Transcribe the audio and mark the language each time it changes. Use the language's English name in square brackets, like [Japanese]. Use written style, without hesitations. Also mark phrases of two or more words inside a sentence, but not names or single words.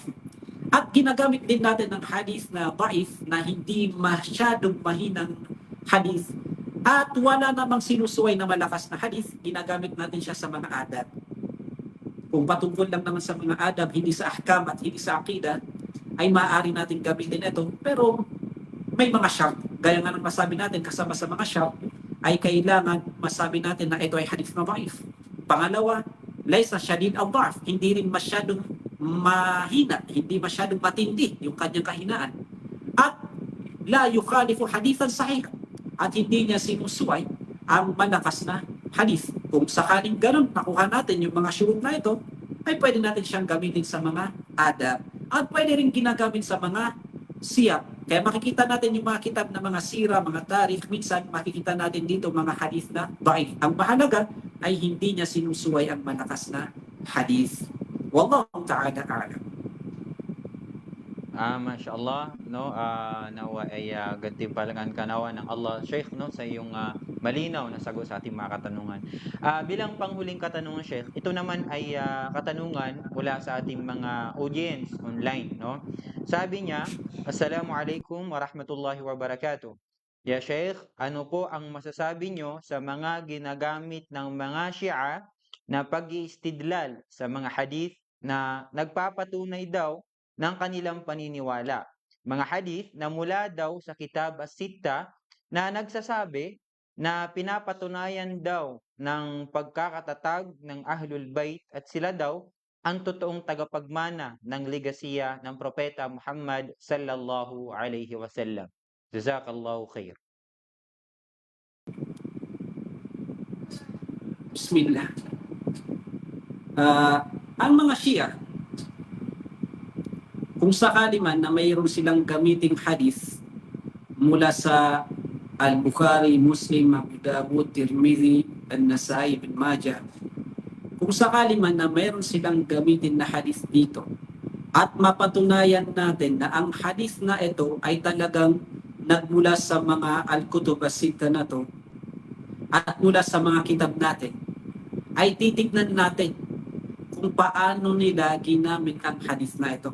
[Filipino] At ginagamit din natin ng hadith na da'if na hindi masyadong mahinang hadith at wala namang sinusuway na malakas na hadith, ginagamit natin siya sa mga adab. Kung patungkol lang naman sa mga adab, hindi sa ahkam at hindi sa akida, ay maaari natin gamitin ito. Pero may mga shart. Gaya nga ng masabi natin, kasama sa mga shart, ay kailangan masabi natin na ito ay hadith na da'if. Pangalawa, [Arabic] ليس شديد الضعف, [Filipino] hindi rin masyadong mahina, hindi masyadong matindi yung kanyang kahinaan. [Arabic] At لا يخالف حديثا صحيحا, [Filipino] at hindi niya sinusuway ang malakas na hadith. Kung sakaling ganun, nakuha natin yung mga syurut na ito, ay pwede natin siyang gamitin sa mga adab. At pwede rin ginagamit sa mga siyaq. Kaya makikita natin yung mga kitab na mga sira, mga tarikh, minsan makikita natin dito mga hadith na da'if. Ang mahalaga ay hindi niya sinusuway ang malakas na hadith. [Arabic] والله تعالى أعلم. [Filipino] MashaAllah, no, nawa ay gantimpalangan kanawa ng Allah, Sheikh, no, sa iyong malinaw na sagot sa ating mga katanungan. Bilang panghuling katanungan, Sheikh, ito naman ay katanungan mula sa ating mga audience online, no. Sabi niya, [Arabic] السلام عليكم ورحمة الله وبركاته. يا شيخ, [Filipino] ano po ang masasabi nyo sa mga ginagamit ng mga Shia na pag-iistidlal sa mga hadith na nagpapatunay daw ng kanilang paniniwala? Mga hadith na mula daw sa Kitab As-Sitta na nagsasabi na pinapatunayan daw ng pagkakatatag ng Ahlul Bait at sila daw ang totoong tagapagmana ng legasiya ng Propeta Muhammad [Arabic] صلى الله عليه وسلم. جزاك الله خير. [Filipino] Bismillah. Ang mga Shia, kung sakali man na mayroon silang gamiting hadith mula sa Al-Bukhari, Muslim, Abu Dawud, Tirmidhi, An-Nasai, Ibn Majah, kung sakali man na mayroon silang gamitin na hadith dito at mapatunayan natin na ang hadith na ito ay talagang nagmula sa mga Al-Kutub As-Sitta na to at mula sa mga kitab natin, ay titignan natin kung paano nila ginamit ang hadith na ito.